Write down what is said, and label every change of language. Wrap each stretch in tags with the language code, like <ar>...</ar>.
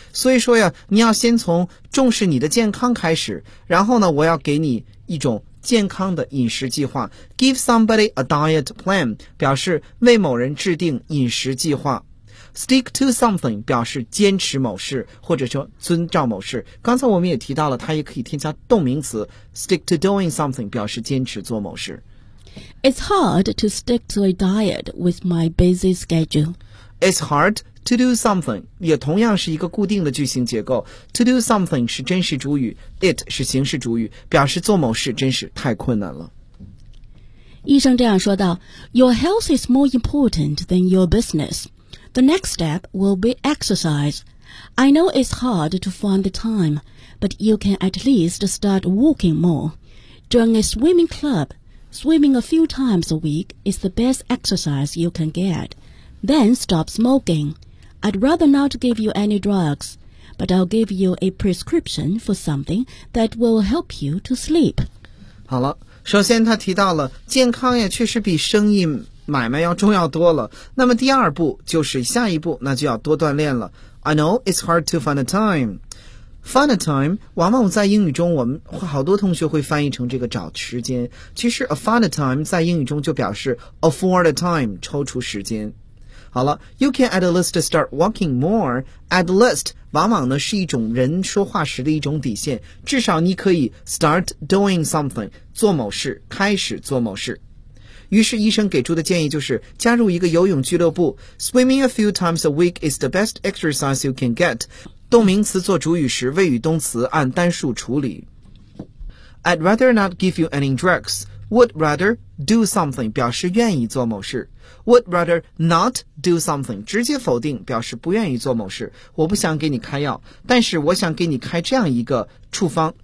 <zh>所以说呀，你要先从重视你的健康开始，然后呢，我要给你一种健康的饮食计划。</zh> <en>Give somebody a diet plan,</en> <zh>表示为某人制定饮食计划。</zh> <en>Stick to something,</en> <zh>表示坚持某事，或者说遵照某事。刚才我们也提到了，它也可以添加动名词。</zh> <en>Stick to doing something,</en> <zh>表示坚持做某事。</zh> <en>It's hard to stick to a diet with my busy schedule. It's hard to do something</en> <zh>也同样是一个固定的句型结构。</zh> <en>To do something</en> <zh>是真实主语， It 是形式主语，表示做某事真是太困难了。医生这样说道，</zh> <en>Your health is more important than your business. The next step will be exercise. I know it's hard to find the time, but you can at least start walking more. Join a swimming clubSwimming a few times a week is the best exercise you can get. Then stop smoking. I'd rather not give you any drugs, but I'll give you a prescription for something that will help you to sleep.</en> <zh>好了，首先他提到了健康也确实比生意买卖要重要多了。那么第二步就是下一步，那就要多锻炼了。</zh> <en>I know it's hard to find a time. Find a time,</en> <zh>往往在英语中我们好多同学会翻译成这个找时间。其实</zh> <en>a find a time</en> <zh>在英语中就表示</zh> <en>afford a time,</en> <zh>抽出时间。好了 ,</zh> <en>you can at least start walking more,</en> <zh>at least, 往往呢是一种人说话时的一种底线。至少你可以</zh> <en>start doing something,</en> <zh>做某事，开始做某事。于是医生给出的建议就是加入一个游泳俱乐部。</zh> <en>Swimming a few times a week is the best exercise you can get.</en> <zh>动名词做主语时，谓语动词按单数处理。</zh> <en>I'd rather not give you any drugs. Would rather do something</en> <zh>表示愿意做某事。</zh> <en>Would rather not do something</en> <zh>直接否定，表示不愿意做某事。我不想给你开药，但是我想给你开这样一个处方。</zh>